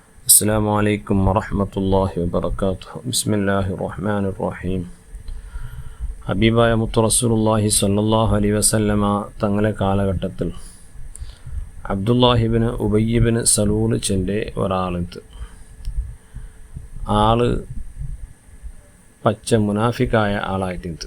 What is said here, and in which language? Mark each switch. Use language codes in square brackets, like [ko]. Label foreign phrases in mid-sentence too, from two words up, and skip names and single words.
[ar] السلام عليكم ورحمة الله وبركاته. بسم الله الرحمن الرحيم. [ml] ഹബീബായ മുത്തു റസൂലുള്ളാഹി [ar] صلى الله عليه وسلم [ml] തങ്ങളെ കാലഘട്ടത്തിൽ അബ്ദുല്ലാഹിബ്നു ഉബയ്യിബ്നു സലൂൽ ചെൻ്റെ ഒരാളുണ്ട്. ആള് പച്ച മുനാഫിക്കായ ആളായിട്ടുണ്ട്.